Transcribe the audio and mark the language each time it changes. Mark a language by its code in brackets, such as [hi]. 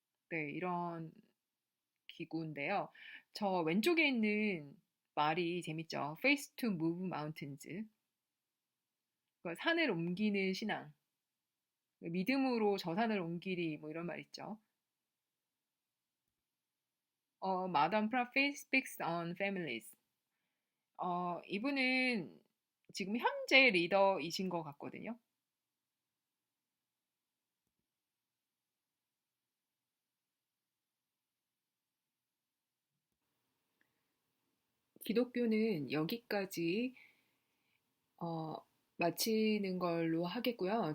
[ko] 네, 이런 기구인데요. 저 왼쪽에 있는 말이 재밌죠. [en] Face to move mountains. [ko] 그러니까 산을 옮기는 신앙. 믿음으로 저 산을 옮기리 뭐 이런 말 있죠. [en] Madame Prophet speaks on families. [ko] 이분은 지금 현재 리더이신 것 같거든요. 기독교는 여기까지 어, 마치는 걸로 하겠고요.